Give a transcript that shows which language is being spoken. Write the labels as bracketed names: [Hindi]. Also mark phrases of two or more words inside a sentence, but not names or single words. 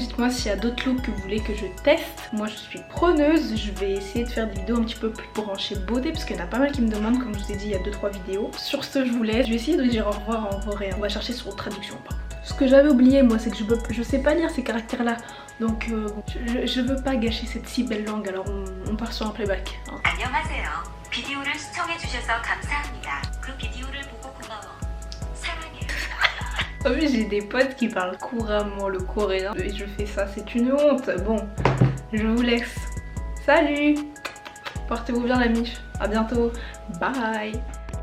[French] Dites-moi s'il y a d'autres looks que vous voulez que je teste. Moi je suis preneuse, je vais essayer de faire des vidéos un petit peu plus branchées beauté parce qu'il y en a pas mal qui me demandent, comme je vous ai dit il y a 2-3 vidéos. Sur ce je vous laisse, je vais essayer de dire au revoir en coréen. On va chercher sur traduction par contre. Ce que j'avais oublié moi c'est que je sais pas lire ces caractères là. Donc bon, je veux pas gâcher cette si belle langue, alors on part sur un playback. Hein. [Korean] 안녕하세요. 비디오를 시청해주셔서 감사합니다. 그 비디오를 보고 고마워. 사랑해. [French] En plus j'ai des potes qui parlent couramment le coréen et je fais ça, c'est une honte. Bon, je vous laisse. Salut. Portez-vous bien la mif. À bientôt. Bye.